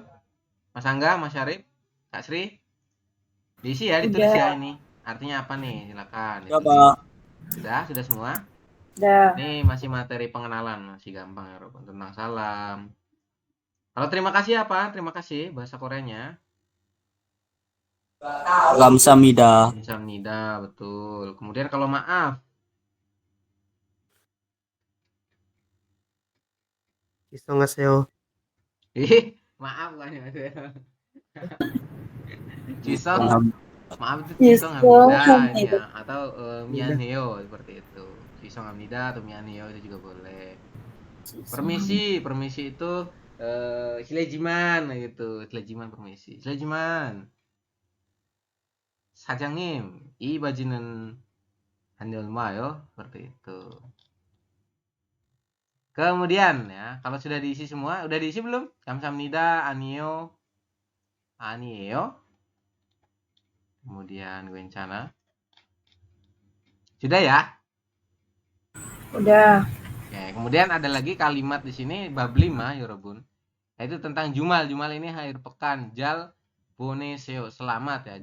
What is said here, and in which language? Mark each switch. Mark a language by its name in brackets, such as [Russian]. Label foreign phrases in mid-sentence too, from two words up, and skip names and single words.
[Indonesian] Mas Angga, Mas Syarif, Kak Sri? Diisi ya, ditulis ya ini. Artinya apa nih? Silakan. Ya, Pak. Sudah semua? Udah. Ini masih materi pengenalan, masih gampang ya Robun, tentang salam. Kalau terima kasih apa? Terima kasih bahasa Koreanya. [Korean] 감사합니다. Kamsahamnida, [Indonesian] betul. Kemudian kalau maaf, [Korean] 죄송하세요. [Indonesian] maaf kan ya. Cisong, maaf itu [Korean] Cisong hamnida hamnida. [Indonesian] ya, atau mianheo seperti itu. [Korean] 죄송 합니다 [Indonesian] atau mianheo itu juga boleh. Permisi itu 실례지만 gitu, 실례지만 permisi. [Korean] 실례지만 사장님, 이 바지는 한 얼마요? [Indonesian] Seperti itu. Kemudian ya, kalau sudah diisi semua, udah diisi belum? [Korean] 감사합니다, 아니에요. [Indonesian] Kemudian 괜찮아. Sudah ya? Udah. Oke, kemudian ada lagi kalimat di sini bab 5 ya Robun. Yaitu tentang jumal. Jumal ini akhir pekan. [Korean] 잘 보내세요, [Indonesian] selamat ya.